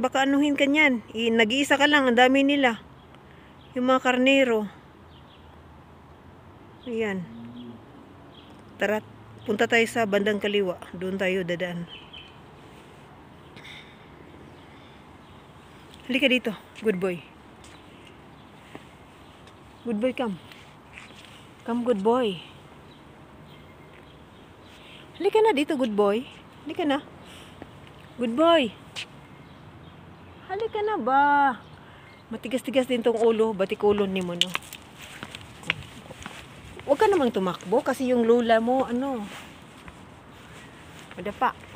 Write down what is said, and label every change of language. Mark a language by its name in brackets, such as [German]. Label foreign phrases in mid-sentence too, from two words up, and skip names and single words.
[Filipino] Baka anuhin ka niyan. Nag-iisa ka lang. Ang dami nila. Yung mga karnero. Ayan. Tara, punta tayo sa bandang kaliwa. Doon tayo dadaan. Halika dito. [English] Good boy. Good boy, come. Come, good boy. [Filipino] Halika na dito, [English] good boy. [Filipino] Halika na. [English] Good boy. [Filipino] Halika na ba? Matigas-tigas din tong ulo. [Hiligaynon] Batikulon ni mo, no? [Filipino] Huwag ka namang tumakbo kasi yung lula mo, madapa.